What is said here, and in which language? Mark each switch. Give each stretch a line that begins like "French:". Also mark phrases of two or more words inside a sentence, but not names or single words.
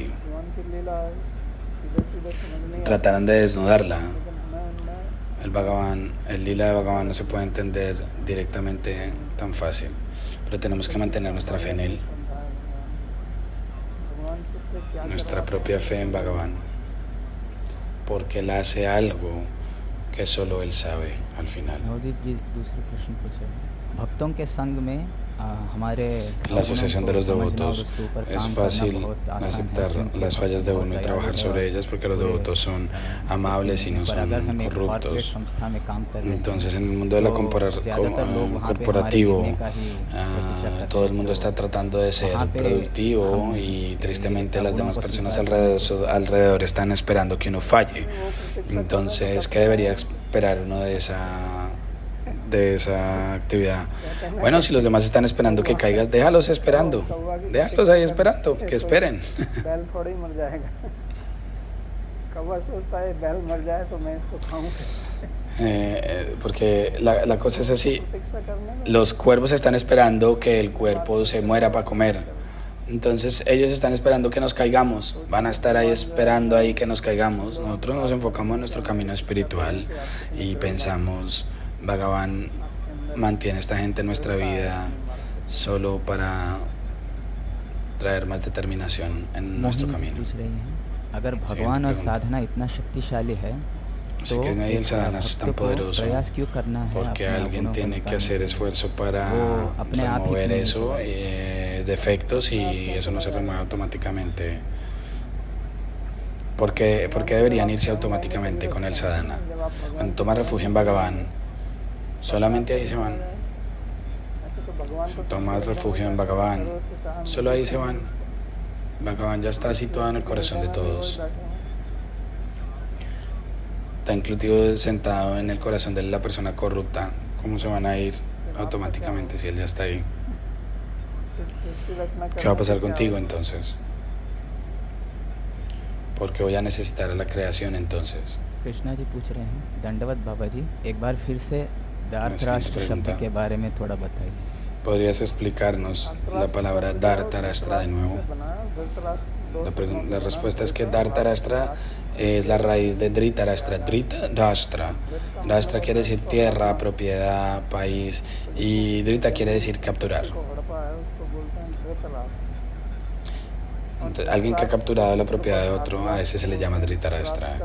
Hindi: भगवान की लीला है सीधे सीधे समझ नहीं आता
Spanish: trataron de desnudarla.
Hindi: लेकिन हमें
Spanish: El Bhagavan, el lila de Bhagavan no se puede entender directamente tan fácil, pero tenemos que mantener nuestra fe en él,
Hindi: भगवान किससे क्या
Spanish: nuestra propia fe en Bhagavan, porque él hace algo que solo él sabe al final.
Hindi: नवदीप जी दूसरे प्रश्न पूछे भक्तों के संग में हमारे
Spanish: La asociación de los devotos es fácil aceptar las fallas de uno y trabajar sobre ellas porque los devotos son amables y no son corruptos. Entonces en el mundo de la corporativo todo el mundo está tratando de ser productivo y tristemente las demás personas alrededor están esperando que uno falle. Entonces, ¿qué debería esperar uno de esa actividad? Bueno, si los demás están esperando que caigas, déjalos esperando, déjalos ahí esperando, que esperen.
Hindi: बैल थोड़ी मर जाएगा कौवा सोचता है बैल मर जाए तो मैं इसको खाऊं
Spanish: Porque la cosa es así,
Hindi: प्रतीक्षा करने में
Spanish: los cuervos están esperando que el cuerpo se muera para comer. Entonces ellos están esperando que nos caigamos, van a estar ahí esperando ahí que nos caigamos. Nosotros nos enfocamos en nuestro camino espiritual y pensamos, Bhagavan mantiene a esta gente en nuestra vida solo para traer más determinación en nuestro camino.
Hindi: पूछ रही हैं अगर भगवान और साधना इतना शक्तिशाली है
Spanish: Así
Hindi: तो
Spanish: que nadie el
Hindi: एक
Spanish: sadhana es
Hindi: भक्त
Spanish: tan
Hindi: को
Spanish: poderoso
Hindi: प्रयास क्यों करना है
Spanish: porque
Hindi: अपने
Spanish: alguien
Hindi: गुणों को
Spanish: tiene que
Hindi: निकालने
Spanish: hacer
Hindi: के लिए?
Spanish: esfuerzo para
Hindi: वो अपने आप ही
Spanish: remover
Hindi: क्यों नहीं
Spanish: eso,
Hindi: चलता?
Spanish: defectos, y eso no se remueve automáticamente. ¿Por qué deberían irse automáticamente con el sadhana? Cuando toman refugio en Bhagavan, solamente ahí se van. Si tomas refugio en Bhagavan, solo ahí se van. Bhagavan ya está situado en el corazón de todos. Está incluido sentado en el corazón de la persona corrupta. ¿Cómo se van a ir automáticamente si él ya está ahí? ¿Qué va a pasar contigo entonces? Porque voy a necesitar a la creación entonces.
Hindi: कृष्णा जी पूछ रहे हैं, दंडवत बाबा जी, एक बार फिर से दार्तराष्ट्र शब्द के बारे में थोड़ा बताइए.
Spanish: ¿Podrías explicarnos la palabra Dhartarashtra de nuevo? La respuesta es que Dhartarashtra es la raíz de Dhritarashtra. Dhrita, Rashtra. Rashtra quiere decir tierra, propiedad, país. Y Dhrita quiere decir capturar. Entonces, alguien que ha capturado la propiedad de otro, a ese se le llama Dhritarashtra.